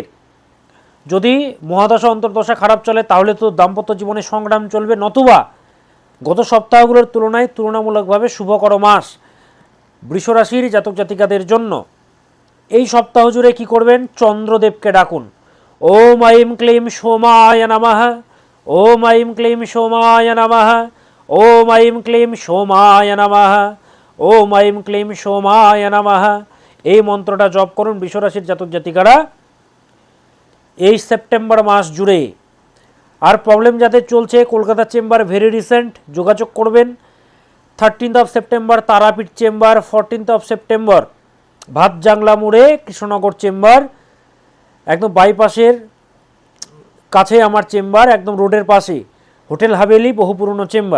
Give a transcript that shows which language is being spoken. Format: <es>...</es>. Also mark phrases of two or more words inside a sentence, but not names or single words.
<bn>যদি মহাদশা অন্তর্দশা খারাপ চলে তাহলে তো দাম্পত্য জীবনে সংগ্রাম চলবে, নতুবা গত সপ্তাহগুলোর তুলনায় তুলনামূলকভাবে শুভকর মাস বৃষরাশির জাতক জাতিকাদের জন্য। এই সপ্তাহ জুড়ে কী করবেন? চন্দ্রদেবকে ডাকুন।</bn> <sa>ওম আইম ক্লীম সোমায় নমঃ, ওম আইম ক্লীম সোমায় নমঃ, ওম আইম ক্লীম সোমায় নমঃ, ওম আইম ক্লীম সোমায় নমঃ।</sa> <bn>এই মন্ত্রটা জপ করুন বৃষরাশির জাতক জাতিকারা এই সেপ্টেম্বর মাস জুড়ে। আর প্রবলেম যাদের চলছে, কলকাতা</bn> <en>chamber very recent,</en> <bn>যোগাযোগ করবেন। 13 সেপ্টেম্বর তারাপীঠ চেম্বার, 14 সেপ্টেম্বর ভাতজাংলা মোড়ে কৃষ্ণনগর চেম্বার, একদম বাইপাসের কাছে আমার চেম্বার, একদম রোডের পাশে হোটেল হাভেলি, বহু পুরনো চেম্বার।</bn>